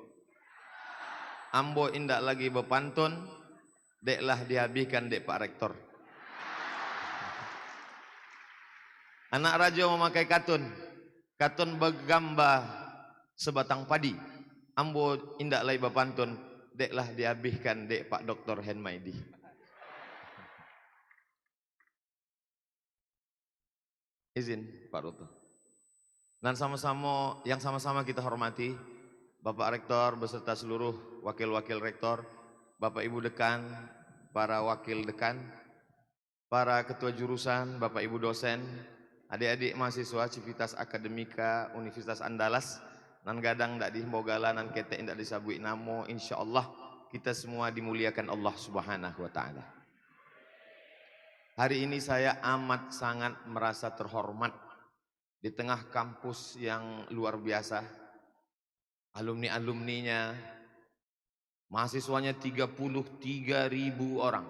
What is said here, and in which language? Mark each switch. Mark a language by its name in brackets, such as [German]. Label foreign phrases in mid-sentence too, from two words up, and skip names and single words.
[Minangkabau] Ambo indak lagi bepantun, deklah dihabiskan dek Pak Rektor. Anak rajo memakai katun. Katun bagamba sebatang padi. Ambo indak lagi bepantun, deklah dihabiskan dek Pak Dr. Henmaidi. [Indonesian] Izin Pak Roto. Dan yang sama-sama kita hormati Bapak Rektor beserta seluruh wakil-wakil rektor, Bapak Ibu dekan, para wakil dekan, para ketua jurusan, Bapak Ibu dosen, adik-adik mahasiswa Civitas Akademika Universitas Andalas, [Minangkabau] nan gadang ndak dihimbogala, nan ketek ndak disabui namo, [Indonesian] insyaallah kita semua dimuliakan Allah [Arabic] Subhanahu wa taala. [Indonesian] Hari ini saya amat sangat merasa terhormat di tengah kampus yang luar biasa. Alumni-alumninya, mahasiswanya 33.000 orang.